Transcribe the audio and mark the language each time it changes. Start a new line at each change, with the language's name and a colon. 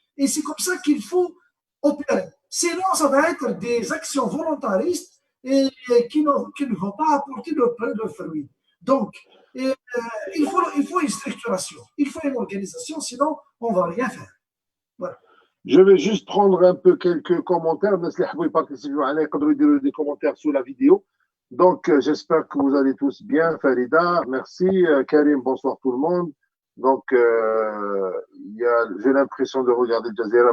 French: Et c'est comme ça qu'il faut opérer. Sinon, ça va être des actions volontaristes et qui ne vont pas apporter le fruit. Donc, il faut une structuration, il faut une organisation, sinon on ne va rien faire. Voilà. Je vais juste prendre un peu quelques commentaires.
Arabic: الناس اللي يحبوا يبارتيسيبيو معنا يقدروا يديروا
French: des commentaires sous la vidéo. Donc, j'espère que vous allez tous bien. Farida, merci. Karim, bonsoir tout le monde. Donc, j'ai l'impression de regarder Jazeera.